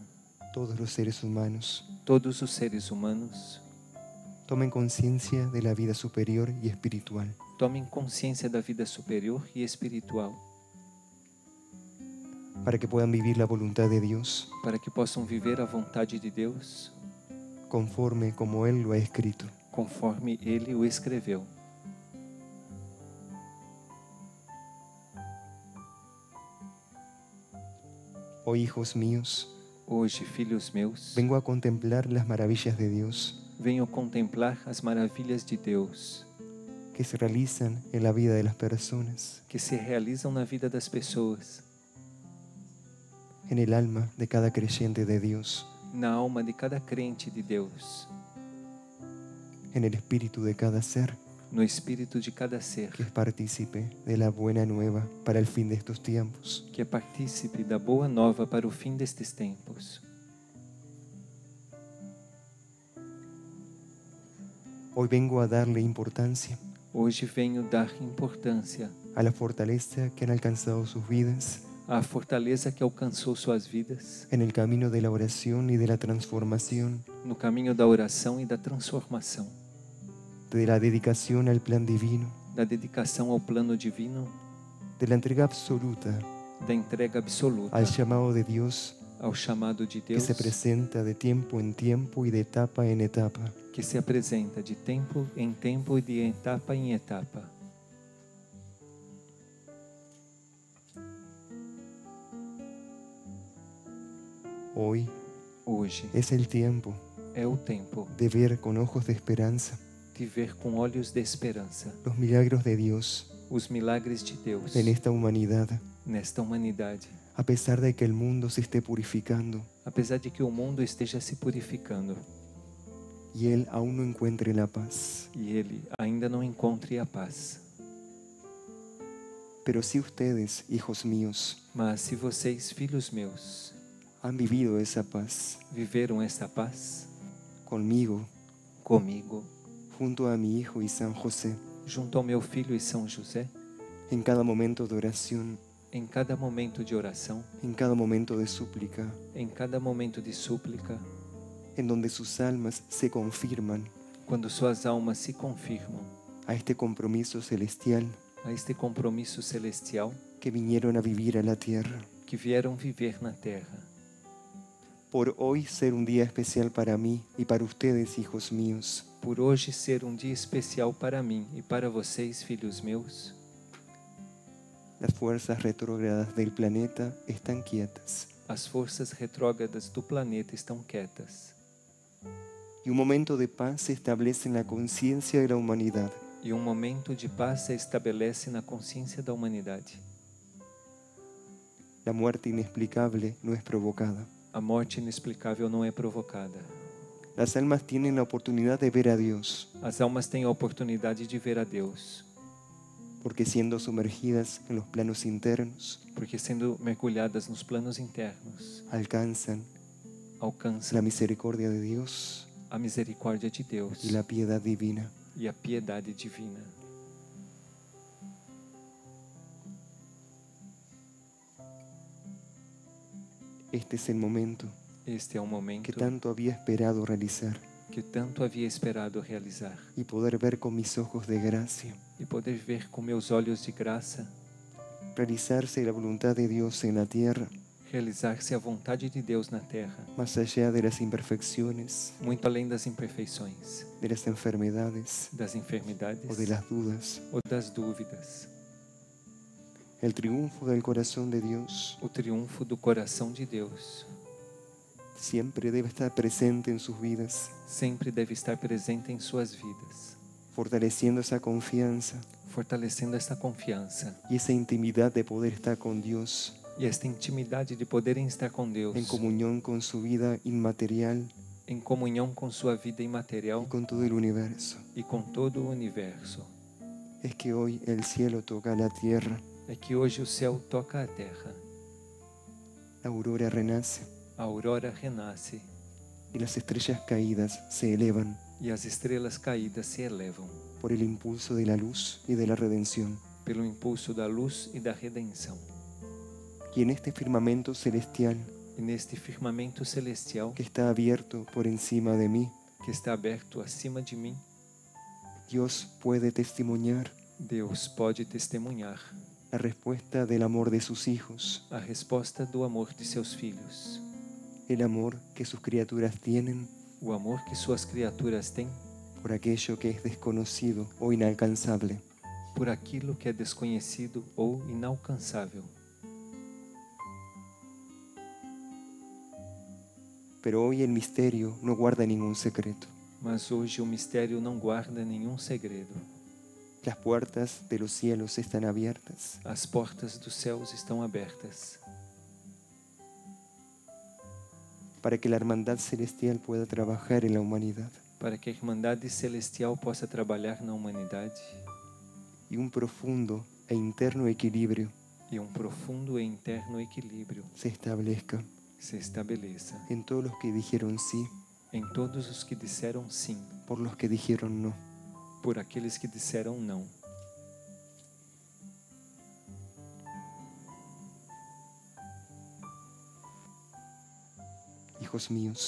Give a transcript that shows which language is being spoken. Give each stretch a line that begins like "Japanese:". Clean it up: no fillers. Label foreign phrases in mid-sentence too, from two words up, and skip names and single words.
Spanish: todos los seres humanos,
Portuguese: todos os seres humanos,
Spanish: tomen conciencia de la vida superior y espiritual,
Portuguese: tomem consciência da vida superior e espiritual,
Spanish: para que puedan vivir la voluntad de Dios
Portuguese: para que possam viver a vontade de Deus
Spanish: conforme como Él lo ha escrito.
Portuguese: conforme Ele o escreveu.
Spanish: Hoy, hijos míos,
Portuguese: Hoje, filhos meus,
Spanish: vengo a contemplar las maravillas de Dios
Portuguese: venho contemplar as maravilhas de Deus
Spanish: que se realizan en la vida de las personas,
Portuguese: que se realizam na vida das pessoas,
Spanish: en el alma de cada creyente de Dios,
Portuguese: na alma de cada crente de Deus,
Spanish: en el espíritu de cada ser
Portuguese: no espírito de cada ser,
Spanish: que es partícipe de la buena nueva para el fin de estos tiempos.
Portuguese: que é partícipe da boa nova para o fim destes tempos.
Spanish: Hoy vengo a darle importancia
Portuguese: Hoje venho dar importância
Spanish: a la fortaleza que han alcanzado sus vidas
Portuguese: à fortaleza que alcançou suas vidas
Spanish: en el camino de la oración y de la transformación,
Portuguese: no caminho da oração e da transformação,
Spanish: de la dedicación al plan divino,
Portuguese: da dedicação ao plano divino,
Spanish: de la entrega absoluta
Portuguese: da entrega absoluta
Spanish: al llamado de Dios
Portuguese: ao chamado de
Spanish: que
Portuguese: Deus,
Spanish: se presenta de tiempo en tiempo y de etapa en etapa.
Portuguese: que se apresenta de tempo em tempo e de etapa em etapa.
Spanish: Hoy
Portuguese: Hoje
Spanish: es el tiempo
Portuguese: é o tempo
Spanish: de ver con ojos de esperanza
Portuguese: de ver com olhos de esperança
Spanish: los milagros de Dios
Portuguese: os milagres de Deus
Spanish: en esta humanidad,
Portuguese: nesta humanidade,
Spanish: a pesar de que el mundo se esté purificando
Portuguese: apesar de que o mundo esteja se purificando
Spanish: y Él aún no encuentre la paz.
Portuguese: e ele ainda não encontre a paz.
Spanish: Pero si ustedes, hijos míos,
Portuguese: Mas se vocês, filhos meus,
Spanish: han vivido esa paz
Portuguese: viveram essa paz
Spanish: conmigo,
Portuguese: comigo,
Spanish: junto a mi hijo y San José,
Portuguese: junto ao meu filho e São José,
Spanish: en cada momento de oración,
Portuguese: em cada momento de oração,
Spanish: en cada momento de súplica,
Portuguese: em cada momento de súplica,
Spanish: en donde sus almas se confirman
Portuguese: quando suas almas se confirmam
Spanish: a este compromiso celestial
Portuguese: a este compromisso celestial
Spanish: que vinieron a vivir a la tierra.
Portuguese: que vieram viver na terra.
Spanish: Por hoy ser un día especial para mí y para ustedes, hijos míos,
Portuguese: Por hoje ser dia especial para mim e para vocês, filhos meus,
Spanish: las fuerzas retrógradas del planeta están quietas
Portuguese: as forças retrógradas do planeta estão quietas.
Spanish: y un momento de paz se establece en la conciencia de la humanidad.
Portuguese: E momento de paz se estabelece na consciência da humanidade.
Spanish: La muerte inexplicable no es provocada.
Portuguese: A morte inexplicável não é provocada.
Spanish: Las almas tienen la oportunidad de ver a Dios,
Portuguese: As almas têm a oportunidade de ver a Deus,
Spanish: porque siendo sumergidas en los planos internos,
Portuguese: porque sendo mergulhadas nos planos internos,
Spanish: alcanzan
Portuguese: alcançam
Spanish: la misericordia de Dios
Portuguese: a misericórdia de Deus
Spanish: y la piedad divina.
Portuguese: e a piedade divina.
Spanish: Este es el momento
Portuguese: Este é o momento
Spanish: que tanto había esperado realizar
Portuguese: que tanto havia esperado realizar
Spanish: y poder ver con mis ojos de gracia,
Portuguese: e poder ver com meus olhos de graça
Spanish: realizarse la voluntad de Dios en la tierra,
Portuguese: realizar-se a vontade de Deus na terra,
Spanish: más allá de las imperfecciones,
Portuguese: muito além das imperfeições,
Spanish: de las enfermedades
Portuguese: das enfermidades
Spanish: o de las dudas.
Portuguese: ou das dúvidas.
Spanish: El triunfo del corazón de Dios
Portuguese: O triunfo do coração de Deus
Spanish: siempre debe estar presente en sus vidas,
Portuguese: sempre deve estar presente em suas vidas,
Spanish: fortaleciendo esa confianza
Portuguese: fortalecendo esta confiança
Spanish: y esa intimidad de poder estar con Dios,
Portuguese: e esta intimidade de poderem estar com Deus
Spanish: en comunión con su vida inmaterial
Portuguese: em comunhão com sua vida
Spanish: y
Portuguese: imaterial
Spanish: con todo el universo.
Portuguese: e com todo o universo.
Spanish: Es que hoy el cielo toca la tierra,
Portuguese: É que hoje o céu toca a terra,
Spanish: la aurora renace
Portuguese: a aurora renasce
Spanish: y las estrellas caídas se elevan
Portuguese: e as estrelas caídas se elevam
Spanish: por el impulso de la luz y de la redención.
Portuguese: pelo impulso da luz e da redenção.
Spanish: Y en este firmamento celestial
Portuguese: E neste firmamento celestial
Spanish: que está abierto por encima de mí,
Portuguese: que está aberto acima de mim,
Spanish: Dios puede testimoniar
Portuguese: Deus pode testemunhar
Spanish: la respuesta del amor de sus hijos,
Portuguese: a resposta do amor de seus filhos,
Spanish: el amor que sus criaturas tienen
Portuguese: o amor que suas criaturas têm
Spanish: por aquello que es desconocido o inalcanzable.
Portuguese: por aquilo que é desconhecido ou inalcançável.
Spanish: Pero hoy el misterio no guarda ningún secreto.
Portuguese: Mas hoje o mistério não guarda nenhum segredo.
Spanish: Las puertas de los cielos están abiertas
Portuguese: As portas dos céus estão abertas
Spanish: para que la hermandad celestial pueda trabajar en la humanidad
Portuguese: para que a Irmandade Celestial possa trabalhar na humanidade
Spanish: y un profundo e interno equilibrio
Portuguese: e profundo e interno equilíbrio
Spanish: se establezca
Portuguese: se estabeleça
Spanish: en todos los que dijeron sí,
Portuguese: em todos os que disseram sim,
Spanish: por los que dijeron no.
Portuguese: por aqueles que disseram não.
Spanish: Hijos míos,